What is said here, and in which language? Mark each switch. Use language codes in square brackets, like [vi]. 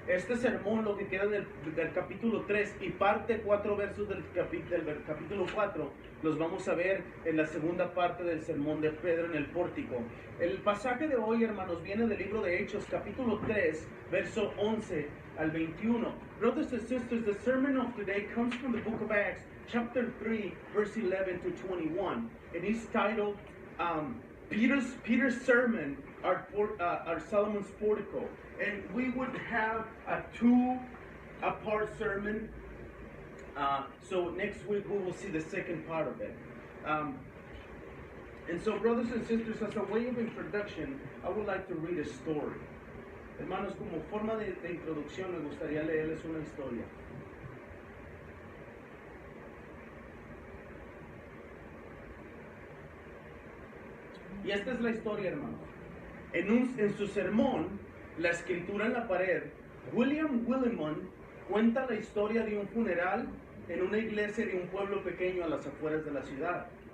[es] Este sermón, lo que queda del capítulo 3 y parte 4 versos del capítulo 4, los vamos a ver en la segunda parte del sermón de Pedro en el pórtico. El pasaje de hoy, hermanos, viene del libro de Hechos, capítulo 3, verso 11 al 21. [en] Brothers and sisters, the sermon of today comes from the book of Acts, chapter 3, verse 11 to 21. And it's titled Peter's sermon at Solomon's portico. And we would have a two-part sermon. So next week we will see the second part of it. And so, brothers and sisters, as a way of introduction, I would like to read a story. [es] Hermanos, como forma de introducción, me gustaría leerles una historia. Y esta es la historia, hermanos. En su sermón, La escritura en la pared, William Willimon cuenta la historia de un funeral en una iglesia de un pueblo pequeño a las afueras de la ciudad.